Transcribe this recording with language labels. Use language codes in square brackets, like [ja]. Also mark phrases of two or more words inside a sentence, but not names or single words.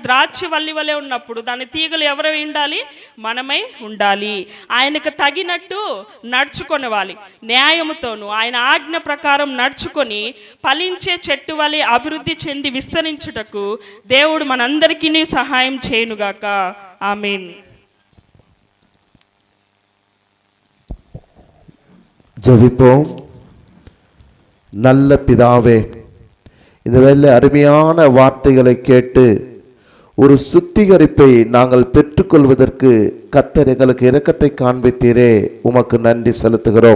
[te] ద్రాక్షవల్లి వలె ఉన్నప్పుడు దాని తీగలు ఎవరు ఉండాలి? మనమై ఉండాలి. ఆయనకు తగినట్టు నడుచుకొనవాలి. న్యాయముతోను ఆయన ఆజ్ఞ ప్రకారం నడుచుకొని ఫలించే చెట్టు వలె అభివృద్ధి చెంది విస్తరించుటకు దేవుడు మనందరికీ సహాయం చేయునుగాక. [ta] ஆமீன். ஜெபிப்போம். நல்ல பிதாவே, இந்த வேளை அருமையான வார்த்தைகளை கேட்டு ஒரு சுத்திகரிப்பை நாங்கள் பெற்றுக்கொள்வதற்கு கர்த்தர் எங்களுக்கு இரக்கத்தை காண்பித்தீரே, உமக்கு நன்றி செலுத்துகிறோம்.